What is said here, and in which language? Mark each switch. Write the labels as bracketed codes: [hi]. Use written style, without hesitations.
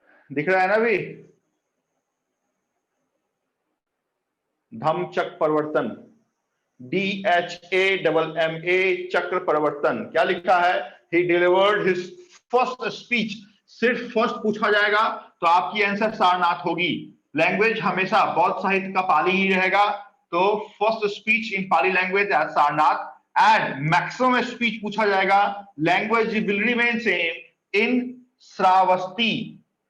[hi] दिख रहा है ना भी? धम्म चक्र परिवर्तन, DHAMMA चक्र परिवर्तन। क्या लिखा है? [en] He delivered his first speech। [hi] सिर्फ फर्स्ट पूछा जाएगा तो आपकी आंसर सारनाथ होगी। लैंग्वेज हमेशा बौद्ध साहित्य का पाली ही रहेगा, तो [en] First speech in Pali language at Sarnath. And maximum speech [hi] पूछा जाएगा, [en] Language will remain same in Shravasti.